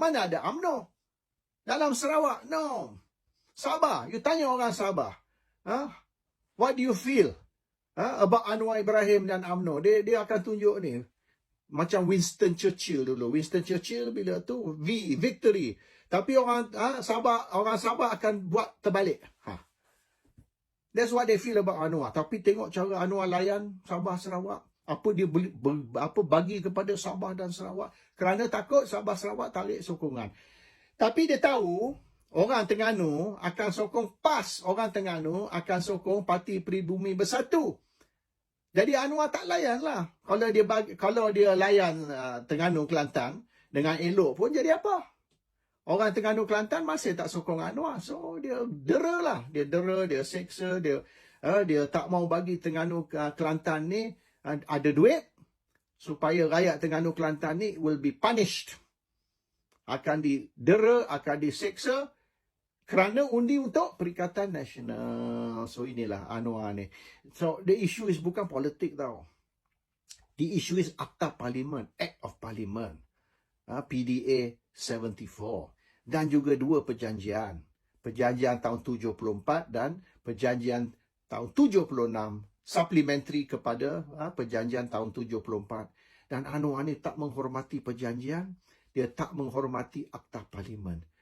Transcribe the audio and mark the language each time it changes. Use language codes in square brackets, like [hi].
[ms] Mana ada UMNO dalam Sarawak? [en] No. [ms] Sabah, [en] you [ms] tanya orang Sabah, [en] what do you feel about [ms] Anwar Ibrahim dan UMNO? Dia akan tunjuk ni. Macam Winston Churchill dulu. Winston Churchill bila tu [en] victory. [ms] Tapi orang Sabah akan buat terbalik. [en] That's what they feel about Anwar. [ms] Tapi tengok cara Anwar layan Sabah Sarawak. Apa dia bagi kepada Sabah dan Sarawak. Kerana takut Sabah Sarawak tarik sokongan. Tapi dia tahu orang Terengganu akan sokong PAS. Orang Terengganu akan sokong Parti Peribumi Bersatu. Jadi Anwar tak layan lah. Kalau dia layan Terengganu Kelantan dengan elok pun jadi apa? Orang Terengganu Kelantan masih tak sokong Anwar. So dia dera lah. Dia dera, dia seksa, dia tak mau bagi Terengganu Kelantan ni ada duit supaya rakyat Terengganu Kelantan ni [en] will be punished. [ms] Akan didera, akan diseksa kerana undi untuk Perikatan Nasional. So inilah Anwar ni. So [en] the issue is [ms] bukan politik tau. [en] The issue is [ms] Akta Parlimen, [en] Act of Parliament. [ms] PDA 74. Dan juga dua perjanjian. Perjanjian tahun 74 dan perjanjian tahun 76. Supplementary kepada perjanjian tahun 74. Dan Anwar ni tak menghormati perjanjian. Dia tak menghormati Akta Parlimen.